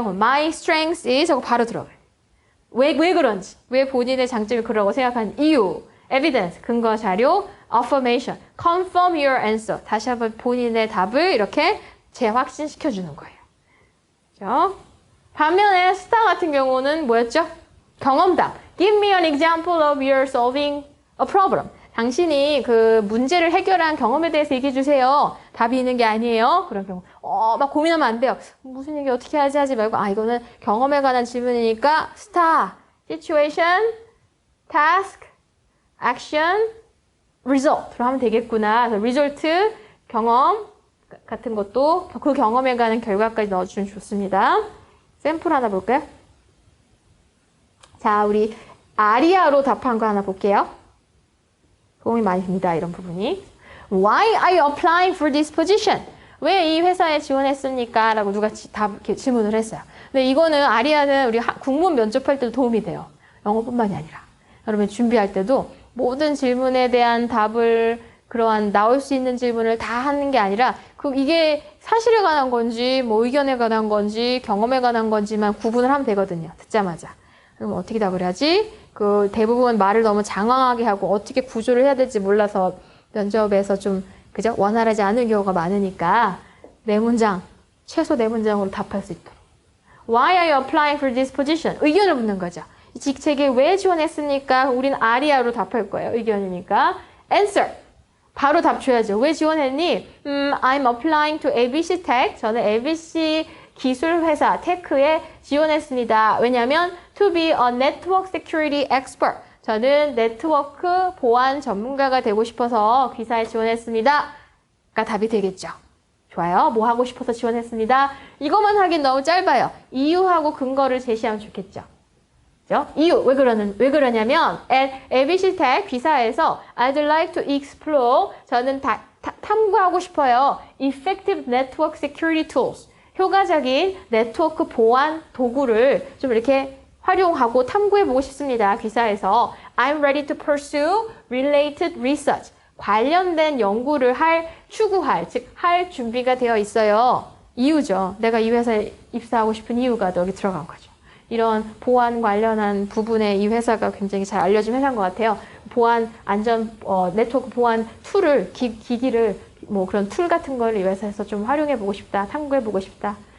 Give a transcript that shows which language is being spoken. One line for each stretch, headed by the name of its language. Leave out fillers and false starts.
English: My strength is
Korean: 하고 바로 들어가요. 왜 그런지, 왜 본인의 장점이 그러고 생각하는 이유, evidence, 근거 자료, affirmation,
English: confirm your answer.
Korean: 다시 한번 본인의 답을 이렇게 재확신시켜 주는 거예요. 그죠? 반면에 스타 같은 경우는 뭐였죠? 경험담.
English: Give me an example of your solving a problem.
Korean: 당신이 그 문제를 해결한 경험에 대해서 얘기해 주세요. 답이 있는 게 아니에요. 그런 경우. 막 고민하면 안 돼요. 무슨 얘기 어떻게 하지 말고, 이거는 경험에 관한 질문이니까, 스타, situation, task, action, result로 하면 되겠구나. result, 경험 같은 것도 그 경험에 관한 결과까지 넣어주면 좋습니다. 샘플 하나 볼까요? 자, 우리 아리아로 답한 거 하나 볼게요. 도움이 많이 됩니다. 이런 부분이.
English: Why are you applying for this position?
Korean: 왜 이 회사에 지원했습니까? 라고 누가 질문을 했어요. 근데 이거는 아리아는 우리 국문 면접할 때도 도움이 돼요. 영어뿐만이 아니라. 여러분 준비할 때도 모든 질문에 대한 답을 그러한 나올 수 있는 질문을 다 하는 게 아니라 이게 사실에 관한 건지 뭐 의견에 관한 건지 경험에 관한 건지만 구분을 하면 되거든요. 듣자마자. 그럼 어떻게 답을 하지? 대부분 말을 너무 장황하게 하고 어떻게 구조를 해야 될지 몰라서 면접에서 좀 그죠? 원활하지 않은 경우가 많으니까 최소 4문장으로 답할 수 있도록.
English: Why are you applying for this position?
Korean: 의견을 묻는 거죠. 이 직책에 왜 지원했습니까? 우린 아리아로 답할 거예요. 의견이니까. Answer. 바로 답 줘야죠. 왜 지원했니?
English: I'm applying to ABC Tech.
Korean: 저는 ABC 기술회사 테크에 지원했습니다. 왜냐하면
English: to be a network security expert.
Korean: 저는 네트워크 보안 전문가가 되고 싶어서 기사에 지원했습니다. 가 답이 되겠죠. 좋아요. 뭐 하고 싶어서 지원했습니다. 이것만 하긴 너무 짧아요. 이유하고 근거를 제시하면 좋겠죠. 그죠? 이유, 왜 그러냐면 at ABC Tech 기사에서
English: I'd like to explore.
Korean: 저는 탐구하고 싶어요.
English: Effective network security tools.
Korean: 효과적인 네트워크 보안 도구를 좀 이렇게 활용하고 탐구해보고 싶습니다.
English: 기사에서 I'm ready to pursue related research.
Korean: 관련된 연구를 추구할, 즉 할 준비가 되어 있어요. 이유죠. 내가 이 회사에 입사하고 싶은 이유가 여기 들어간 거죠. 이런 보안 관련한 부분에 이 회사가 굉장히 잘 알려진 회사인 것 같아요. 보안 안전 네트워크 보안 툴을 기기를 뭐 그런 툴 같은 걸 이 회사에서 좀 활용해보고 싶다, 탐구해보고 싶다.